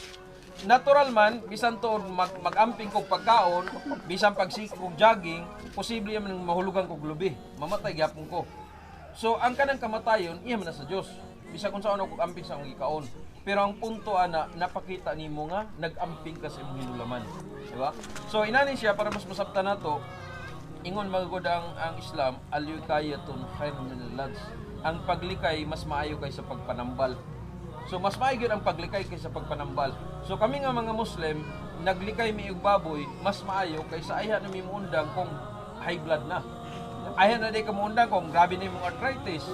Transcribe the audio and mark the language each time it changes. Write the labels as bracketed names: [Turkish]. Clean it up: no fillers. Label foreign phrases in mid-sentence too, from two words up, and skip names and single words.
[Cebuano] Natural man bisan tuod mag-amping kog pagkaon, bisan pagsikog jogging, posible man mahulugan kog lubi. Mamatay gyapon ko. So ang kanang kamatayon iya man na sa Dios. Bisan kung saan ako amping sa akong ikaon. Pero ang punto ana napakita nimo nga nag-amping ka sa imong hinulaman, di ba? So inani siya para mas masabtan nato. Ingon magud ang Islam, [Arabic] الوقاية خير من العلاج. [Cebuano] Ang paglikay mas maayo kaysa pagpanambal. So mas maayo gyud ang paglikay kaysa pagpanambal. So kami nga mga Muslim, naglikay mi og baboy, mas maayo kaysa ayha na mi muundang kung [English] high blood [Cebuano] na. Ayha na day ka muundang kung grabe na imong arthritis.